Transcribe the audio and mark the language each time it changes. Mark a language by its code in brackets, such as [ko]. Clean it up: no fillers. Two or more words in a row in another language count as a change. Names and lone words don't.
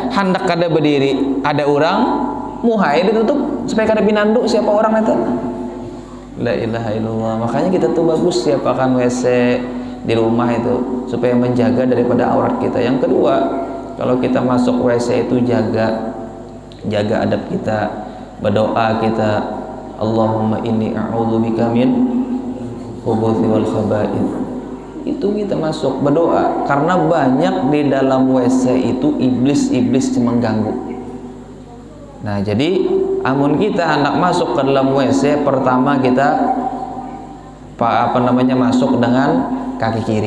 [bjn] Hendak kada berdiri ada orang muha yang ditutup supaya kada pinandu siapa orang itu. [ar] لا إله إلا الله. [bjn] Makanya kita tuh bagus siapakan WC di rumah itu supaya menjaga daripada aurat kita. Yang kedua, kalau kita masuk WC itu jaga adab kita, berdoa kita, [ar] اللهم إني أعوذ بك من الخبث والخبائث. [bjn] Itu kita masuk berdoa karena banyak di dalam WC itu iblis mengganggu. Nah, jadi amun kita hendak masuk ke dalam WC, pertama kita masuk dengan kaki kiri.